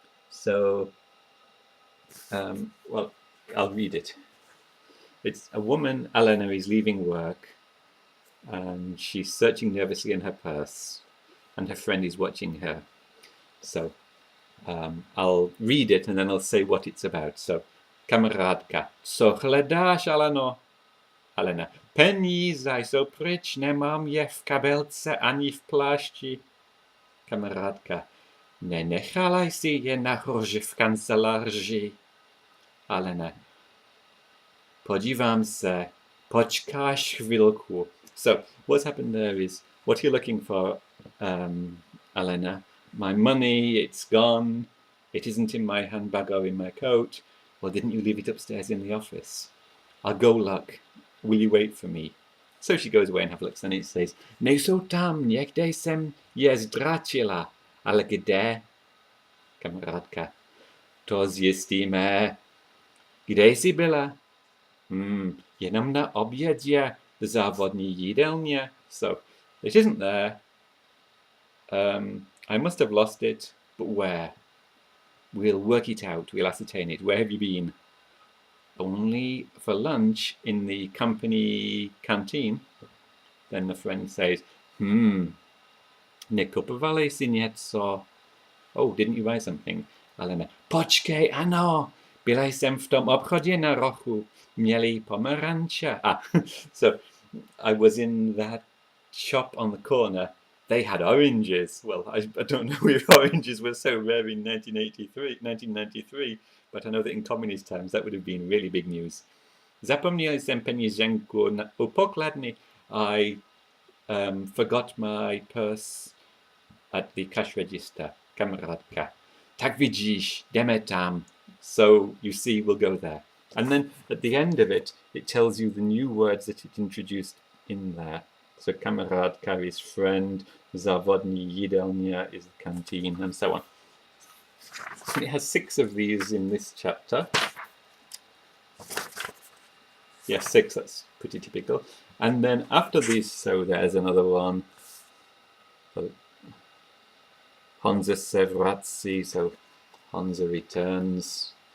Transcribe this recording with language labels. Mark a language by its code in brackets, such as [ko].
[en] So, well, I'll read it. It's a woman, Elena, is leaving work, and she's searching nervously in her purse, and her friend is watching her. So I'll read it and then I'll say what it's about. [cs] So, kamarádka, co hledáš, Aleno? Alena, peníze jsou pryč, nemám je v kabelce ani v plášti. Kamarádka, nenechala jsi je nahoře v kanceláři. Alena, podívám se, počkáš chvilku. [en] So what's happened there is, what you're looking for, Alena, my money, it's gone, it isn't in my handbag or in my coat. Well, didn't you leave it upstairs in the office? I'll go look. Will you wait for me? So she goes away and have a look, and it says, [cs] nejsou tam, někde jsem je ztratila, ale kde? Kamarádka, to zjistíme. Kde jsi byla? Jenom na obědě v závodní jídelně. [en] So, it isn't there. I must have lost it, but where? We'll work it out, we'll ascertain it. Where have you been? Only for lunch in the company canteen. Then the friend says, [cs] nekupovali si něco? [en] Oh, didn't you buy something? [cs] Alena, počkej, ano, byla jsem v tom obchodě na rohu, měli pomeranče. [en] So I was in that shop on the corner. They had oranges. Well, I don't know if oranges were so rare in 1993, but I know that in communist times that would have been really big news. [cs] Zapomněl jsem peněženku u pokladny. [en] I forgot my purse at the cash register, [cs] kamarádka. Tak vidíš, jdeme tam. [en] So you see, we'll go there. And then at the end of it, it tells you the new words that it introduced in there. So kamarádka is friend, závodní jídelně is the canteen, and so on. It has 6 of these in this chapter. Yes, 6, that's pretty typical. And then after these, so there's another one. [cs] Honza se vrací, [en] so Honza returns.